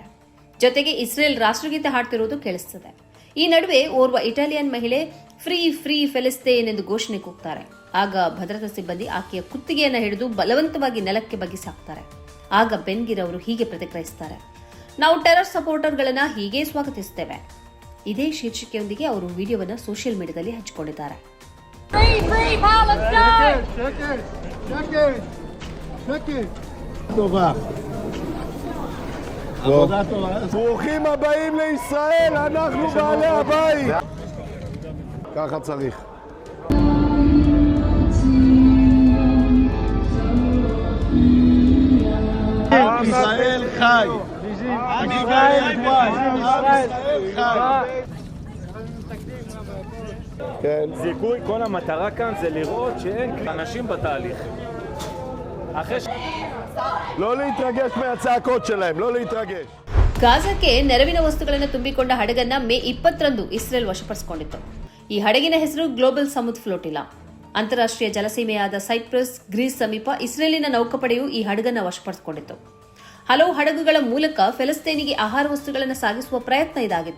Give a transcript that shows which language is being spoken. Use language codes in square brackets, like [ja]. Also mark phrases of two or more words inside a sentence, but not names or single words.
[kn] ಜೊತೆಗೆ ಇಸ್ರೇಲ್ ರಾಷ್ಟ್ರಗೀತೆ ಹಾಡ್ತಿರೋದು ಕೇಳಿಸುತ್ತದೆ. ಈ ನಡುವೆ ಓರ್ವ ಇಟಾಲಿಯನ್ ಮಹಿಳೆ [en] free free Palestine [kn] ಎಂದು ಘೋಷಣೆ ಕೂಗ್ತಾರೆ. ಆಗ ಭದ್ರತಾ ಸಿಬ್ಬಂದಿ ಆಕೆಯ ಕುತ್ತಿಗೆಯನ್ನು ಹಿಡಿದು ಬಲವಂತವಾಗಿ ನೆಲಕ್ಕೆ ಬಗ್ಗಿಸಾಕ್ತಾರೆ. ಆಗ ಬೆನ್ಗಿರ್ ಅವರು ಹೀಗೆ ಪ್ರತಿಕ್ರಿಯಿಸುತ್ತಾರೆ, ನಾವು [en] terror supporters [kn] ಹೀಗೆ ಸ್ವಾಗತಿಸುತ್ತೇವೆ. ಇದೇ ಶೀರ್ಷಿಕೆಯೊಂದಿಗೆ ಅವರು ವಿಡಿಯೋವನ್ನು [en] social media [kn] ಹಂಚಿಕೊಂಡಿದ್ದಾರೆ. [he] ברוכים הבאים לישראל, אנחנו בעלי הבית. ככה צריך. ישראל חי. ישראל חי. כן. זיכוי, כל המטרה כאן זה לראות שאין אנשים בתהליך. לא להתרגש מהצעקות שלהם, לא להתרגש. [kn] ಗಾಜಾಕ್ಕೆ ನೆರವಿನ ವಸ್ತುಗಳನ್ನು ತುಂಬಿಕೊಂಡ ಹಡಗನ್ನ ಮೇ 20ರಂದು ಇಸ್ರೇಲ್ ವಶಪಡಿಸಿಕೊಂಡಿತ್ತು. ಈ ಹಡಗಿನ ಹೆಸರು ಗ್ಲೋಬಲ್ ಸಮುದ್ ಫ್ಲೋಟಿಲಾ. ಅಂತಾರಾಷ್ಟ್ರೀಯ ಜಲಸೀಮೆಯಾದ ಸೈಪ್ರಸ್, ಗ್ರೀಸ್ ಸಮೀಪ ಇಸ್ರೇಲಿನ ನೌಕಾಪಡೆಯು ಈ ಹಡಗನ್ನು ವಶಪಡಿಸಿಕೊಂಡಿತ್ತು. ಹಲವು ಹಡಗುಗಳ ಮೂಲಕ ಫೆಲಸ್ತೀನಿಗೆ ಆಹಾರ ವಸ್ತುಗಳನ್ನು ಸಾಗಿಸುವ ಪ್ರಯತ್ನ ಇದಾಗಿತ್ತು.